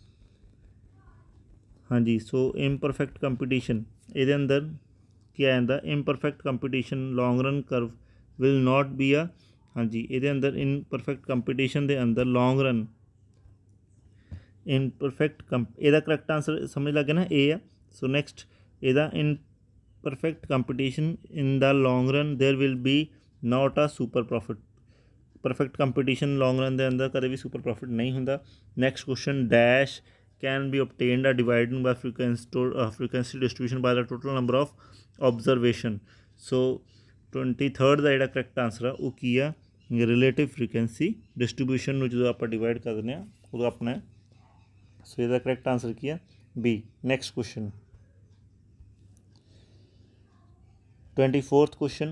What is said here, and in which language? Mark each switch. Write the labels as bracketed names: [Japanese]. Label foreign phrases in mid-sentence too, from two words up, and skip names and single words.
[English] ਹਾਂਜੀ, So imperfect competition [Punjabi] ਇਹਦੇ ਅੰਦਰ ਕੀ ਆ ਜਾਂਦਾ, [English] imperfect competition long run curve will not be a. [Punjabi] ਹਾਂਜੀ, ਇਹਦੇ ਅੰਦਰ [English] imperfect competition [Punjabi] ਦੇ ਅੰਦਰ [English] long run [Punjabi] ਇਹਦਾ [English] correct answer [Punjabi] ਸਮਝ ਲੱਗ ਗਿਆ ਨਾ, ਏ ਆ। [English] So next ਇਹਦਾ imperfect competition in the long run there will be not a super profit। perfect competition long run [Punjabi] ਕੇ ਅੰਦਰ ਕਦੇ ਭੀ [English] super profit [Punjabi] ਨਹੀਂ ਹੁੰਦਾ। [English] next question dash can be obtained a dividing by frequency distribution by the total number of observation। [Punjabi] सो 23rd ਦਾ ਜਿਹੜਾ [English] correct answer [Punjabi] ਆ ਉਹ ਕੀ ਆ, [English] relative frequency distribution [Punjabi] ਨੂੰ ਜਦੋਂ ਆਪਾਂ ਡਿਵਾਈਡ ਕਰ ਦਿੰਦੇ ਹਾਂ ਉਦੋਂ ਆਪਣਾ। ਸੋ ਇਹਦਾ [English] correct answer [Punjabi] ਕੀ ਆ, ਬੀ। [English] next question [Punjabi] 24th ਕੁਐਸਚਨ।